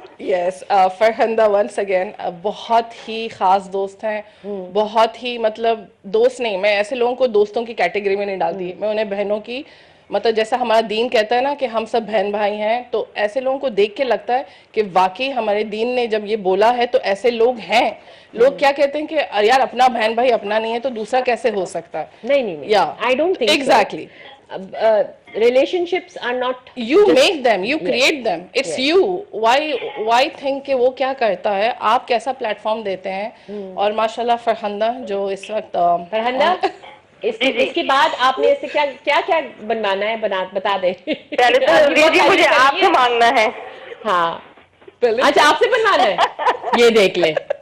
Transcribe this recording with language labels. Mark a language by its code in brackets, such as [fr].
[ur] یس, Farkhanda [en] once again [ur] بہت ہی خاص دوست ہیں, بہت ہی مطلب دوست نہیں, میں ایسے لوگوں کو دوستوں کی کیٹیگری میں نہیں ڈالتی, میں انہیں بہنوں کی, مطلب جیسا ہمارا دین کہتا ہے نا کہ ہم سب بہن بھائی ہیں, تو ایسے لوگوں کو دیکھ کے لگتا ہے کہ واقعی ہمارے دین نے جب یہ بولا ہے تو ایسے لوگ ہیں. لوگ کیا کہتے ہیں کہ یار اپنا بہن بھائی اپنا نہیں ہے تو دوسرا کیسے ہو سکتا ہے. [en] نہیں, I don't think so. Exactly. Relationships are not, you make them, you create them, it's you. why think [ur] کہ وہ کیا کرتا ہے, آپ کیسا پلیٹ فارم دیتے ہیں. اور ماشاءاللہ فرخندہ جو اس وقت فرخندہ اس کے بعد آپ نے اسے کیا بنوانا ہے, بتا دیں. پہلے تو مجھے آپ سے مانگنا ہے. ہاں اچھا, آپ سے بنوانا ہے, یہ دیکھ لیں.